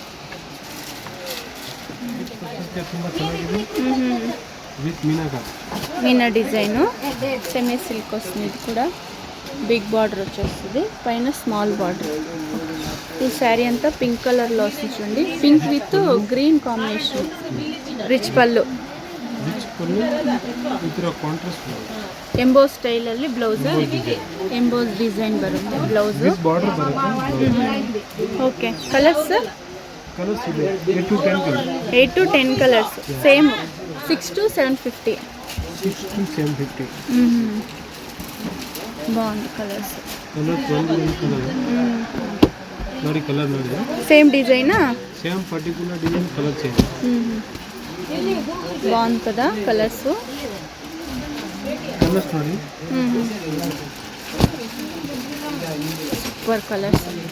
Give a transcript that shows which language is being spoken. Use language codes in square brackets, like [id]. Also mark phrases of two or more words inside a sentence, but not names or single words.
[te] మీనా డిజైను, సెమీ సిల్క్ వస్తుంది. ఇది కూడా [en] big border [te] వచ్చేస్తుంది, పైన [en] small border. [te] ఈ శారీ అంతా పింక్ కలర్లో వస్తుంది చూడండి, [en] pink with green combination. [kn] ರಿಚ್ ಪಲ್ಲು, ಎಂಬೋಸ್ ಸ್ಟೈಲಲ್ಲಿ ಬ್ಲೌಸ್, [en] emboss design [kn] ಬರುತ್ತೆ ಬ್ಲೌಸ್. [en] OK, colours 8 to 10 colours, same 6 to 750. [te] బాగుంది కలర్స్. సేమ్ డిజైనా, [en] same particular design colour change. [te] బాగుంది కదా కలర్స్. [en] super colours.